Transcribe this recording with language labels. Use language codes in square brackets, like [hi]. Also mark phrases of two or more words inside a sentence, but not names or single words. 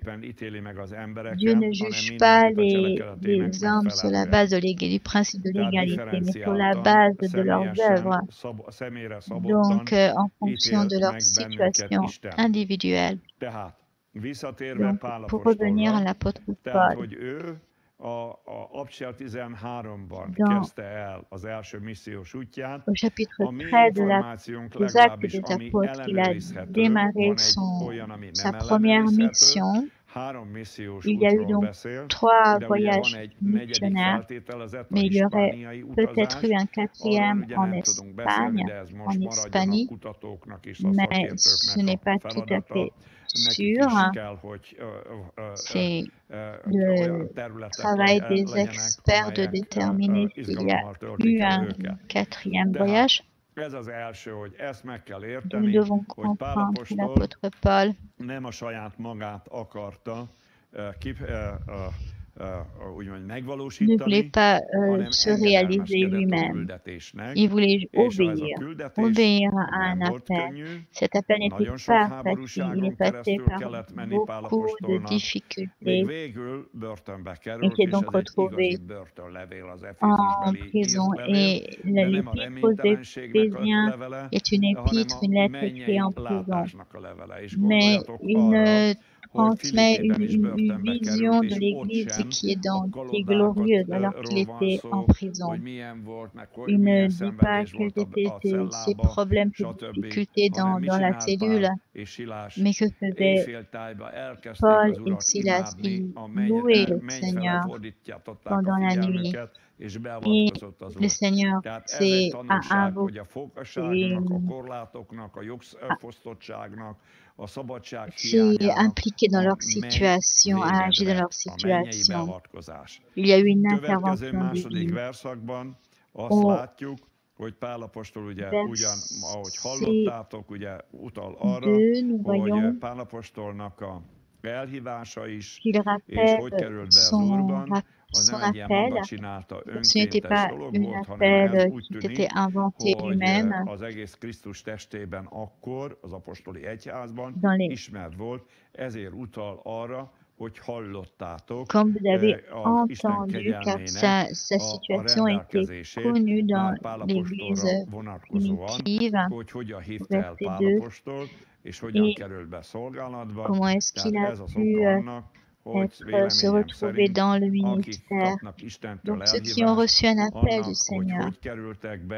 [fr] Dieu ne juge pas les hommes sur la base du principe de l'égalité, mais sur la base de leurs œuvres, donc en fonction de leur situation individuelle. Donc, pour revenir à l'apôtre Paul, [hu] Abcsel 13-ban kezdte el az első missziós útját. [fr] Au chapitre [hu] A mi 13 információnk [fr] des Actes [hu] legalábbis, [fr] des [hu] ami [fr] Apôtres, il a [hu] ellenőrizhető, [fr] démarré [hu] van egy olyan, ami [fr] sa [hu] nem [fr] première [hu] ellenőrizhető. [fr] mission. [hu] 3 missziós [fr] Il y a eu [hu] útról [fr] donc [hu] beszél, [fr] 3 [hu] de ugye van [fr] voyages [hu] egy negyedik [fr] missionnaires, [hu] feltételezett, a [fr] mais il y aurait [hu] hispániai [fr] peut-être eu [hu] utazás. [fr] un [hu] Arról [fr] 4e [hu] ugye [fr] en [hu] nem tudunk beszélni, de [fr] Espagne, [hu] ez [fr] en [hu] most maradjon a [fr] Hispanie, [hu] kutatóknak és a [fr] mais ce [hu] szakértőknek [fr] n'est [hu] a [fr] pas tout à [hu] feladata. [fr] fait [hu] Nekik [fr] sûr. [hu] is kell, hogy [fr] C'est [hu] olyan [fr] le [hu] területek [fr] travail des [hu] legyenek, [fr] experts de [hu] amelyek [fr] déterminer s'il y a [hu] izgalommal [fr] eu [hu] töltik el [fr] un [hu] őket. [fr] 4e [hu] Tehát [fr] voyage. [hu] ez az első, hogy ezt meg kell [fr] Nous [hu] érteni, [fr] devons [hu] hogy Pál [fr] comprendre que [hu] apostol [fr] l'apôtre Paul [hu] nem a saját magát akarta úgymond [fr] ne [hu] megvalósítani, [fr] voulait pas [hu] hanem [fr] se réaliser [hu] engedelmeskedett a [fr] lui-même. [hu] küldetésnek, [fr] Il voulait [hu] és ez a [fr] obéir, [hu] küldetés [fr] obéir à un [hu] nem volt [fr] appel. [hu] könnyű, [fr] Cet appel n'était [hu] nagyon sok [fr] pas facile. Il [hu] háborúságon [fr] est passé [hu] keresztül [fr] par [hu] kellett menni Pál [fr] beaucoup de [hu] apostolnak, még [fr] difficultés. [hu] végül börtönbe [fr] Il [hu] került, [fr] s'est [hu] és [fr] donc [hu] ez egy [fr] retrouvé [hu] igazi börtönlevél, az [fr] en [hu] Efézusbeli [fr] prison [hu] levél, [fr] et [hu] de nem a [fr] l'épître aux [hu] reménytelenségnek a [fr] Éphésiens [hu] levele, [fr] est une [hu] hanem [fr] épître, [hu] a [fr] une lettre [hu] mennyei [fr] écrite en prison. [hu] látásnak a levele. És [fr] Mais [hu] gondoljatok [fr] il [hu] arra, hogy [fr] transmet [hu] Filippében is [fr] une [hu] börtönbe [fr] vision [hu] került, [fr] de [hu] és ott [fr] l'Église [hu] sem [fr] qui est, [hu] a [fr] qui est glorieuse alors qu'il [hu] kalodákról van [fr] était en [hu] szó, [fr] prison. [hu] hogy milyen volt, meg hogy [fr] Il [hu] milyen [fr] ne dit pas [hu] szenvedés [fr] quels [hu] volt [fr] étaient [hu] a [fr] ses [hu] cellába, [fr] problèmes, ses [hu] stb. [fr] difficultés [hu] Hanem mit [fr] dans la [hu] csinált [fr] cellule, [hu] Pál és Silás? [fr] mais que faisaient [hu] Éjféltájba elkezdték [fr] Paul [hu] az [fr] et [hu] Urat [fr] Silas? [hu] imádni, [fr] Ils [hu] a [fr] louaient le [hu] menny fele [fr] Seigneur [hu] fordították a [fr] pendant la nuit. [hu] figyelmüket, és [fr] Et [hu] beavatkozott az [fr] le [hu] Úr. [fr] Seigneur [hu] Tehát ez egy [fr] a [hu] tanulság, hogy a [fr] invoqué, [hu] fogságnak, a korlátoknak, a jogfosztottságnak, a szabadság [fr] s'est [hu] hiányának [fr] impliqué dans [hu] a [fr] leur situation, a agi dans leur [hu] a mennyei [fr] situation. [hu] beavatkozás. [fr] Il y a eu une [hu] Következő [fr] intervention [hu] második [fr] divine. [hu] verszakban azt [fr] Au [hu] látjuk, hogy Pál apostol ugye ugyan, ahogy hallottátok, ugye utal arra, [fr] 2, nous [hu] hogy [fr] voyons [hu] Pál apostolnak a elhívása is, [fr] qu'il [hu] és [fr] rappelle [hu] hogy került be az Úrban, az [fr] son [hu] nem egy ilyen [fr] appel. [hu] maga csinálta [fr] Ce n'était [hu] önkéntes [fr] pas [hu] dolog [fr] un [hu] volt, hanem ez [fr] appel [hu] úgy [fr] qui [hu] tűnik, [fr] s'était inventé [hu] hogy [fr] lui-même [hu] az egész Krisztus testében akkor, az apostoli egyházban [fr] dans les... [hu] ismert volt, ezért utal arra, hogy hallottátok [fr] Comme vous avez [hu] az Isten [fr] entendu, car [hu] kegyelmének [fr] sa situation [hu] a [fr] était [hu] rendelkezését [fr] connue dans [hu] Pál [fr] l'Église [hu] apostolra vonatkozóan, [fr] primitive. [hu] hogy hogyan hívta el [fr] Verset [hu] Pál [fr] 2. [hu] apostol, és hogyan [fr] Et [hu] került be szolgálatba. [fr] comment est-ce qu'il [hu] Tehát [fr] a [hu] ez az [fr] pu [hu] oka annak, hogy [fr] se [hu] véleményem [fr] retrouver [hu] szerint, [fr] dans le [hu] akik [fr] ministère. [hu] kapnak Istentől [fr] Donc ceux qui ont [hu] elhívást, [fr] reçu un appel du [hu] annak, hogy [fr] Seigneur, [hu] hogy kerültek be a